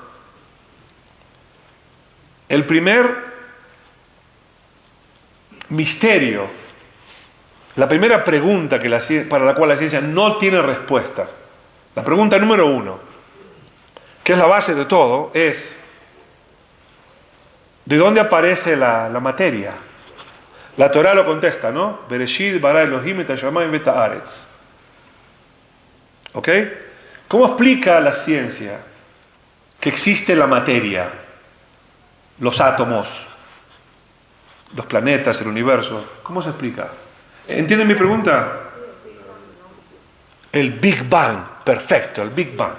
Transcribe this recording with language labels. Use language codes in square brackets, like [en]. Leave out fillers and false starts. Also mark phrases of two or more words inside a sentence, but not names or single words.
[es] El primer misterio, la primera pregunta para la cual la ciencia no tiene respuesta, la pregunta número 1, que es la base de todo, es ¿de dónde aparece la materia? La Torá lo contesta, ¿no? [he] בראשית ברא אלהים את השמים ואת הארץ. [es] ¿Ok? ¿Cómo explica la ciencia que existe la materia, los átomos, los planetas, el universo? ¿Cómo se explica? ¿Entienden mi pregunta? El Big Bang, perfecto, el Big Bang.